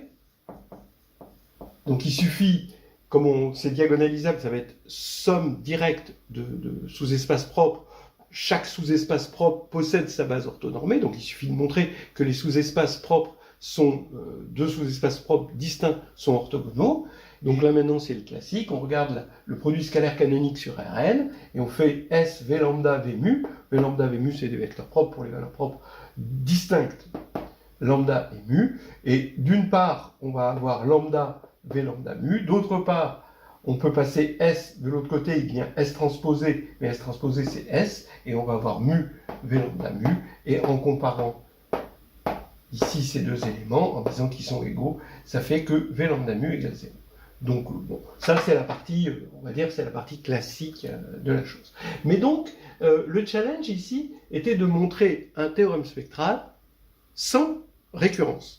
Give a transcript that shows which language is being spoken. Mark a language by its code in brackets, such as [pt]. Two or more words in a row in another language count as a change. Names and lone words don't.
[fr] Donc il suffit, comme c'est diagonalisable, ça va être somme directe de sous-espaces propres. Chaque sous-espace propre possède sa base orthonormée, donc il suffit de montrer que les sous-espaces propres sont deux sous-espaces propres distincts sont orthogonaux. Donc là maintenant c'est le classique, on regarde le produit scalaire canonique sur Rn, et on fait S V lambda V mu. V lambda V mu c'est des vecteurs propres pour les valeurs propres distinctes, lambda et mu. Et d'une part on va avoir lambda V lambda mu, d'autre part on peut passer S de l'autre côté, il vient S transposé, mais S transposé c'est S, et on va avoir mu V lambda mu, et en comparant ici ces deux éléments, en disant qu'ils sont égaux, ça fait que V lambda mu égale 0. Donc, ça c'est la partie, on va dire, c'est la partie classique de la chose. Mais donc, le challenge ici était de montrer un théorème spectral sans récurrence.